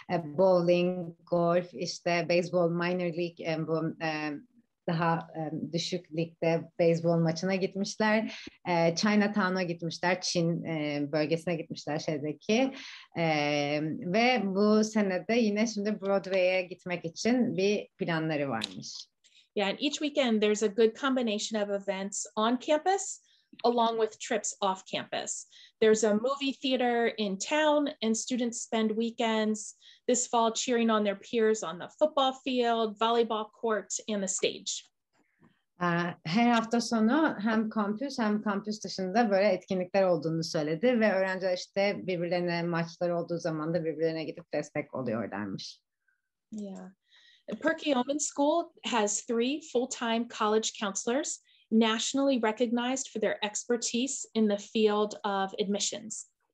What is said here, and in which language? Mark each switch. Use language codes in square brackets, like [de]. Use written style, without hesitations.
[tr] Bowling, golf, işte beyzbol, minor league, bu daha düşük ligde beyzbol maçına gitmişler. Chinatown'a gitmişler. Çin bölgesine gitmişler şeydeki. Ve bu senede yine şimdi Broadway'e gitmek için bir planları varmış. [en] Yeah, and each weekend there's a good combination of events on campus along with trips off campus. There's a movie theater in town and students spend weekends this fall cheering on their peers on the football field, volleyball court, and the stage. [tr] Her hafta sonu hem kampüs dışında böyle etkinlikler olduğunu söyledi ve öğrenciler işte birbirlerine maçları olduğu zaman da birbirlerine gidip destek oluyorlarmış. Yeah. [en] Perkiomen'de School has 3 full-time college counselors nationally recognized for their expertise in the field of admissions.